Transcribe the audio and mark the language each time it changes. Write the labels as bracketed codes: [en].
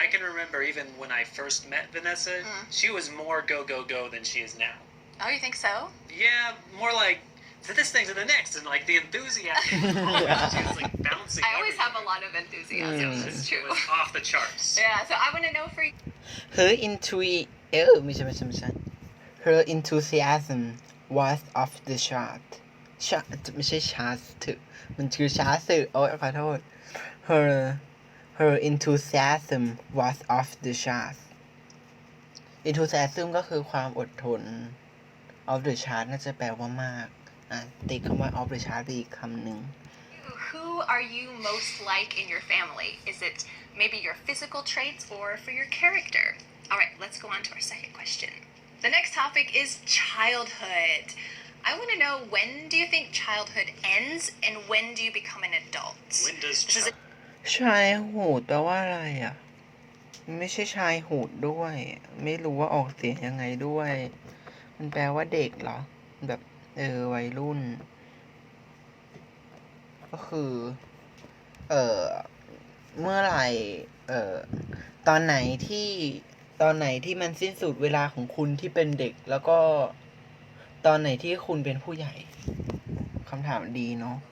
[en] I can remember even when I first met Vanessa, she was more go than she is now. Oh, you think so? Yeah, more like to this thing to the next, and like the enthusiasm. She was like bouncing. I always have a lot of enthusiasm. It It's was true. off the charts. Yeah, so I want to know for you. [th] Herไม่ใช่ [en] Her enthusiasm was off the chart [th] ไม่ใช่ chart ถึงมันคือ chart สื่อโอ๊ยขอโทษ [en] Her enthusiasm was off the chart enthusiasm [th] ก็คือความอดทน [en] off the chart [th] น่าจะแปลว่ามากติดคำว่า off the chart ไปอีกคำหนึ่ง [en] Who are you most like in your family? Is it maybe your physical traits or for your character? All right, let's go on to our second question. The next topic is childhood. I want to know, when do you think childhood ends and when do you become an adult? When does This is a [th] ชายหูดแปลว่าอะไรไม่ใช่ชายหูดด้วยไม่รู้ว่าออกเสียงยังไงด้วยมันแปลว่าเด็กเหรอแบบวัยรุ่นก็คือเมื่อไหร่ตอนไหนที่มันสิ้นสุดเวลาของคุณที่เป็นเด็กแล้วก็ตอนไหนที่คุณเป็นผู้ใหญ่คำถามดีเนาะ